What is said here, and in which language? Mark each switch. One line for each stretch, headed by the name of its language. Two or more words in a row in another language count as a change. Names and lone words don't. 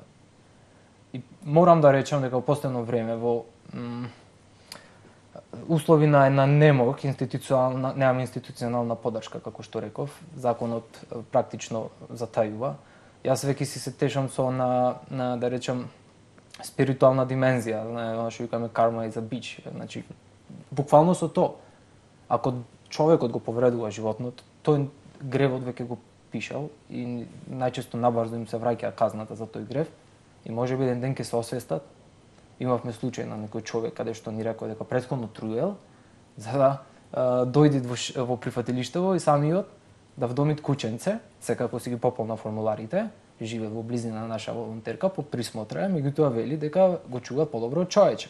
Macedonian: И морам да речам дека во последно време во услови на една немок, немам институционална поддршка, како што реков, законот практично затајува. Јас веќе си се тешам со да речам, спиритуална димензија, она што викаме карма
English: is a bitch.
Macedonian: Значи, буквално со тоа. Ако човекот го повредува животното, тој гревот веќе го пишал и најчесто набрзо им се враќа казната за тој грев и можеби еден ден ќе се освестат. Имавме случај на некој човек каде што ни рекол дека претходно труел за да дојде во прифатилиштево и самиот да вдомит кученце, секако си ги пополна формуларите, живее во близина на наша волонтерка под присмотра, меѓутоа вели дека го чува подобро од човече.